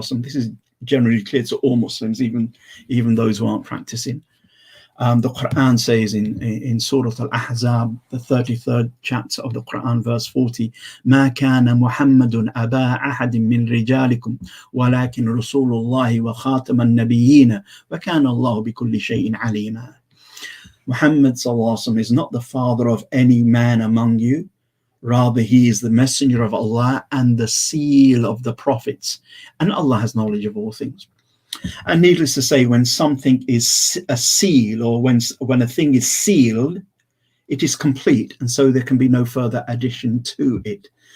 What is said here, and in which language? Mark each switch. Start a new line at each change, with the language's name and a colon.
English: This is generally clear to all Muslims, even those who aren't practicing. The Quran says in Surah Al-Ahzab, the 33rd chapter of the Quran, verse 40,
Arabic: مَا كَانَ مُحَمَّدٌ أَبَا أَحَدٍ مِّن رِجَالِكُمْ وَلَكِنْ رَسُولُ اللَّهِ وَخَاتَمَ النَّبِيِّينَ وَكَانَ اللَّهُ بِكُلِّ شَيْءٍ عَلِيمًا.
English: Muhammad is not the father of any man among you. Rather, he is the messenger of Allah and the seal of the prophets. And Allah has knowledge of all things. And needless to say, when something is a seal, or when a thing is sealed, it is complete, and so there can be no further addition to it.